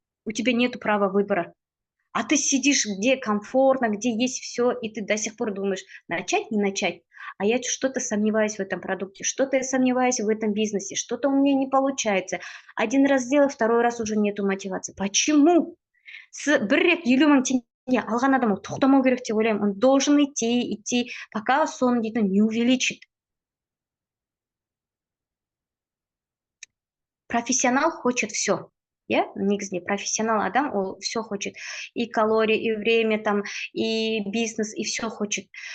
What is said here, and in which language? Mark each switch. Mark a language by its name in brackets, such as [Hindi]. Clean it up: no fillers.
[Russian] У тебя нет права выбора. А ты сидишь, где комфортно, где есть все, и ты до сих пор думаешь, начать, не начать. А я что-то сомневаюсь в этом продукте, что-то я сомневаюсь в этом бизнесе, что-то у меня не получается. Один раз сделал, второй раз уже нету мотивации. Почему? [Kazakh] Бір рет 50 мың теңге алған адам ол тоқтамау керек деп ойлаймын. [Russian] Он должен идти, пока [Kazakh] соны дейтін [Russian] не увеличит. Профессионал хочет все. [Kazakh] Негізінде профессионал адам, ол [Russian] все хочет. И калории, и время, там, и бизнес, и все хочет.